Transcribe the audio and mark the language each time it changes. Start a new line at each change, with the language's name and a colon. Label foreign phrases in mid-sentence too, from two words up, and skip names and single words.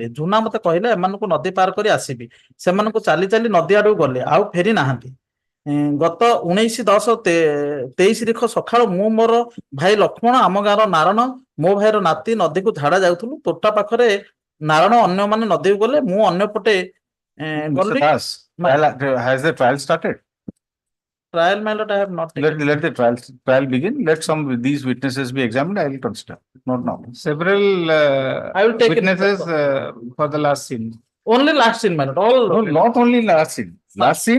Odia: ଝୁନା ମତେ କହିଲେ ଏମାନଙ୍କୁ ନଦୀ ପାର କରି ଆସିବି। ସେମାନଙ୍କୁ ଚାଲି ଚାଲି ନଦୀ ଆଡକୁ ଗଲେ ଆଉ ଫେରି ନାହାନ୍ତି। ଗତ 19-10-23 ସକାଳୁ ମୁଁ ମୋର ଭାଇ ଲକ୍ଷ୍ମଣ ଆମ ଗାଁର ନାରଣ ମୋ ଭାଇର ନାତି ନଦୀକୁ ଝାଡା ଯାଉଥିଲୁ। ତୋଟା ପାଖରେ ନାରଣ ଅନ୍ୟମାନେ ନଦୀକୁ ଗଲେ ମୁଁ ଅନ୍ୟ ପଟେ ଗଲି।
English: Has the trial started? Trial my lord I have not taken. Let the trial begin. Let some of these witnesses be examined. I will consider. Not now. Several I will take witnesses for the last scene. Only last scene my lord. All No, not only last scene. Last scene.